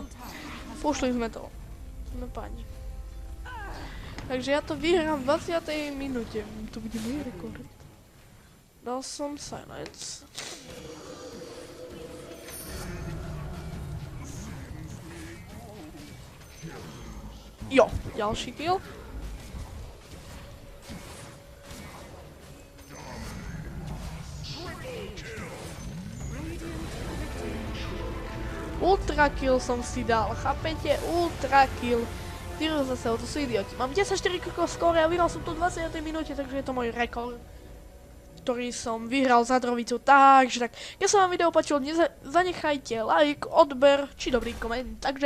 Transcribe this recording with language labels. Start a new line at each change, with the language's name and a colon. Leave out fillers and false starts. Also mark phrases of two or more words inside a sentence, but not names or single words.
Slovak: Pušli sme to. Sme páni. Takže ja to vyhrám v 20. minúte. To bude môj rekord. Dal som silence. Jo, ďalší kill.
English: Ultra kill
Slovak: som si dal, chápete?
English: Ultra kill.
Slovak: Tyro zase, to sú idioti. Mám 10-4 skóre a vyhral som tu v 20. minúte, takže je to môj rekord, ktorý som vyhral za drovicu. Takže tak, keď sa vám video páčilo, zanechajte like, odber či dobrý koment.